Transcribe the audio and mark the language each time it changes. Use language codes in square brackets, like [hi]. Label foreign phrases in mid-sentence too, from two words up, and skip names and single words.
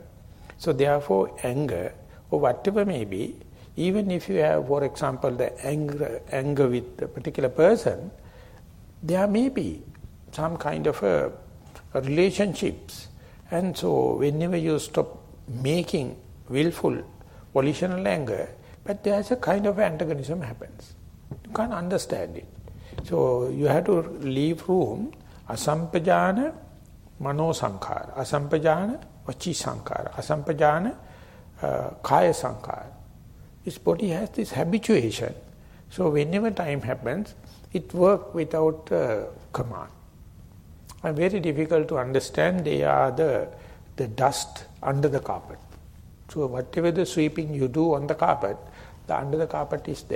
[en] So therefore, anger or whatever may be, even if you have, for example, the anger with a particular person, there may be some kind of a relationships. And so whenever you stop making willful, volitional anger, but there's a kind of antagonism happens. You can't understand it. So you have to leave room, [pi] asampajana mano sankhara, asampajana vachi sankhara, asampajana kaya sankhara. [en] This body has this habituation. So whenever time happens, it works without command. And very difficult to understand, they are the dust under the carpet. So whatever the sweeping you do on the carpet, the under the carpet is there.